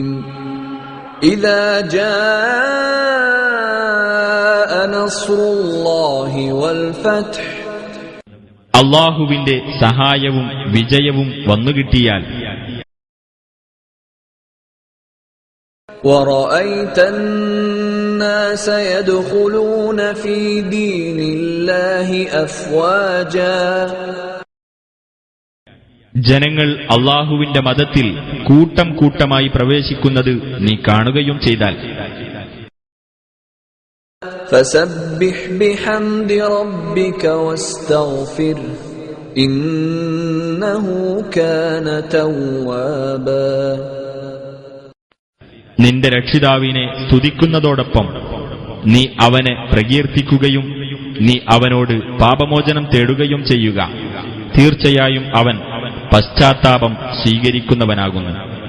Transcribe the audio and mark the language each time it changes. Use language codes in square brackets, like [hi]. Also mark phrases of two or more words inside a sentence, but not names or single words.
[ar] إذا جاء نصر الله والفتح, [ml] അല്ലാഹുവിന്റെ സഹായവും വിജയവും വന്നുകിട്ടിയാൽ [ar] വറഅയ്ത الناس يدخلون في دين الله أفواجا, [ml] ജനങ്ങൾ അല്ലാഹുവിന്റെ മതത്തിൽ കൂട്ടം കൂട്ടമായി പ്രവേശിക്കുന്നത് നീ കാണുകയും ചെയ്താൽ [ar] فسبح بحمد ربك واستغفر إنه كان توابا. [ml] നിന്റെ രക്ഷിതാവിനെ സ്തുതിക്കുന്നതോടൊപ്പം നീ അവനെ പ്രകീർത്തിക്കുകയും നീ അവനോട് പാപമോചനം തേടുകയും ചെയ്യുക. തീർച്ചയായും അവൻ പശ്ചാത്താപം സ്വീകരിക്കുന്നവനാകുന്നു.